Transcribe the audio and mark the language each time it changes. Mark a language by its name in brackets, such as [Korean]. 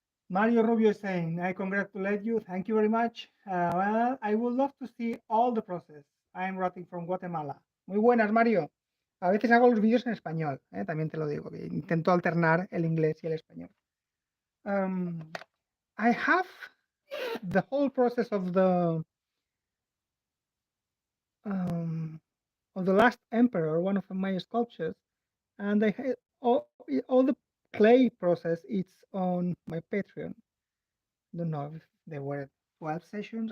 [English] Mario Rubio is saying, I congratulate you. Thank you very much. Well, I would love to see all the process. I'm writing from Guatemala. [Spanish] Muy buenas, Mario. A veces hago los vídeos en español, también te lo digo, que intento alternar el inglés y el español. [English] I have the whole process um, of the last emperor, one of my sculptures, and I had all the clay process. It's on my Patreon. Don't know if there were 12 sessions.